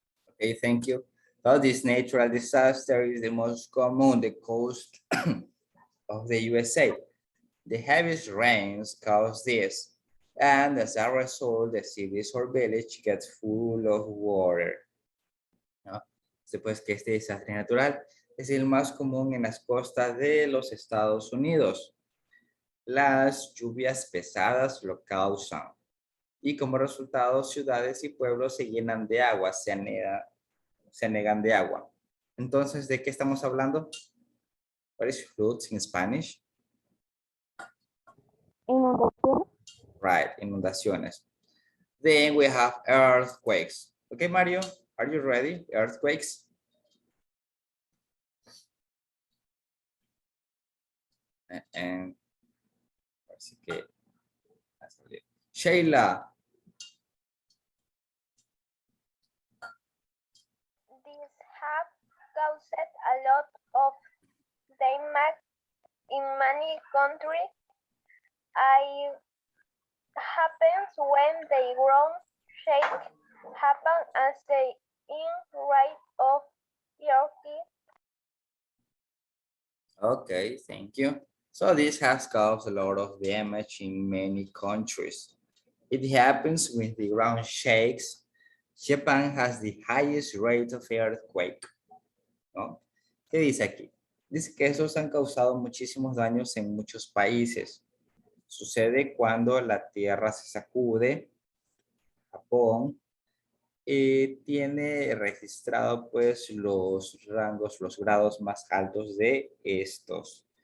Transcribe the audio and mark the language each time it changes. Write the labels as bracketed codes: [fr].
[en] Okay, thank you. So this natural disaster is the most common on the coast of the USA. The heaviest rains cause this, and as a result, the cities or village get full of water. [es] ¿No? Pues que este desastre natural es el más común en las costas de los Estados Unidos. Las lluvias pesadas lo causan y como resultado ciudades y pueblos se llenan de agua, se anegan de agua. Entonces, ¿de qué estamos hablando? [en] What is floods in Spanish? [es] Inundación. [en] Right, inundaciones. Then we have earthquakes. Okay, Mario, are you ready? Earthquakes. [es] And así que Sheila. [en] These have caused a lot of damage in many countries. It happens when the ground shake happen as the in rate of earthquake. Okay, thank you. So this has caused a lot of damage in many countries. It happens when the ground shakes. Japan has the highest rate of earthquake. [es] ¿No? ¿Qué dice aquí? Dice que esos han causado muchísimos daños en muchos países. Sucede cuando la tierra se sacude. Japón tiene registrado pues los rangos, los grados más altos de estos.